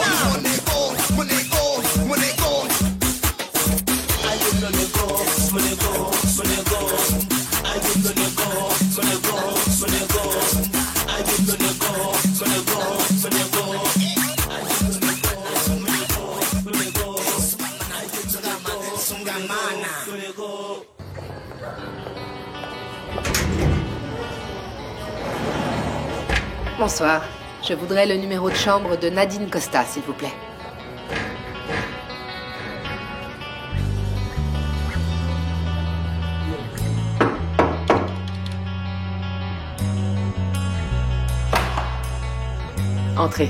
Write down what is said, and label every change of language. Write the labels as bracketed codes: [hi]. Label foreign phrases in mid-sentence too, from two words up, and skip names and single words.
[pt] Meu nego, meu nego, meu nego. Ai, meu nego, meu nego, meu nego. Ai, meu nego, meu nego, meu nego. Ai, meu nego, meu nego, meu nego. Ai, meu nego, meu nego, meu nego. Ai, Sungamana, meu nego. [fr] Bonsoir. Je voudrais le numéro de chambre de Nadine Costa, s'il vous plaît. Entrez.